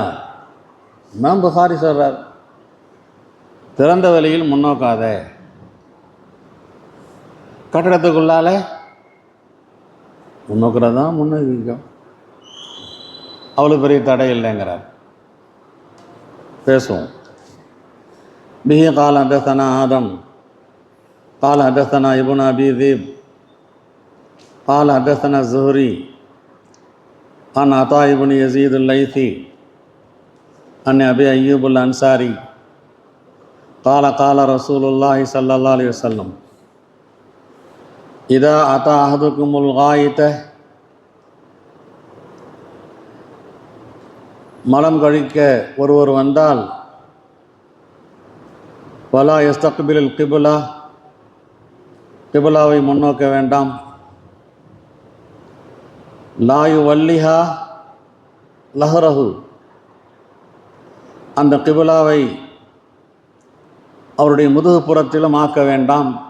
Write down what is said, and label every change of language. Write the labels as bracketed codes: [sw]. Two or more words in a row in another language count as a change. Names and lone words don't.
[ta] இமாம் புகாரி சொல்கிறார், திறந்த வெளியில் முன்னோக்காத, கட்டிடத்துக்குள்ளால முன்னோக்கிறதா முன்னோக்கிக்கும், அவ்வளோ பெரிய தடை இல்லைங்கிறார். [ar] பேசுவோம். به قال حدثنا آدم قال حدثنا ابن أبي ذئب قال حدثنا الزهري عن عطاء بن يزيد الليثي عن أبي أيوب الأنصاري قال قال رسول الله صلى الله عليه وسلم إذا أتى أحدكم الغائط, [ta] மலம் கழிக்க ஒருவர் வந்தால், [ar] ولا يستقبل القبلة, [ta] கிப்லாவை முன்னோக்க வேண்டாம், [ar] لا يولها ظهره, [ta] அந்த கிப்லாவை அவருடைய முதுகு புறத்திலும் ஆக்க வேண்டாம்.